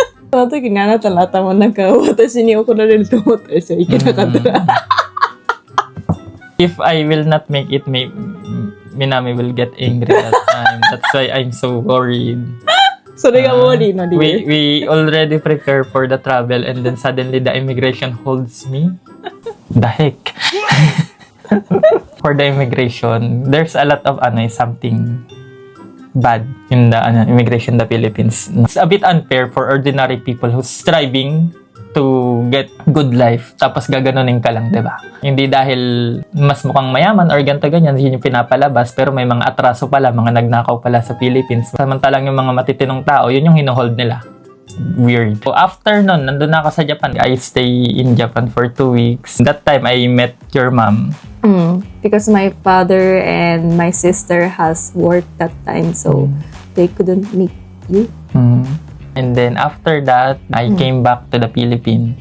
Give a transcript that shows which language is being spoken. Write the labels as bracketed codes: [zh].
[ja] その時にあなたの頭の中を私に怒られると思ったでしょ、いけなかったら。 [en] If I will not make it, Minami will get angry that time. That's why I'm so worried. [ja] それがworryの理由。 [en] We already prepare for the travel and then suddenly the immigration holds me. The heck? For the immigration, there's a lot of something bad in the immigration in the Philippines. It's a bit unfair for ordinary people who's striving to get good life, [tl] tapos gaganunin ka lang, diba? Hindi dahil mas mukhang mayaman or ganito-ganyan, yun yung pinapalabas, pero may mga atraso pala, mga nagnakaw pala sa Philippines. Samantalang yung mga matitinong tao, yun yung hinuhold nila. [en] Weird. So after [tl] nun, nandun na ako sa Japan. [en] I stay in Japan for 2 weeks. That time, I met your mom. Because my father and my sister has work that time, so they couldn't meet you. And then after that, I came back to the Philippines.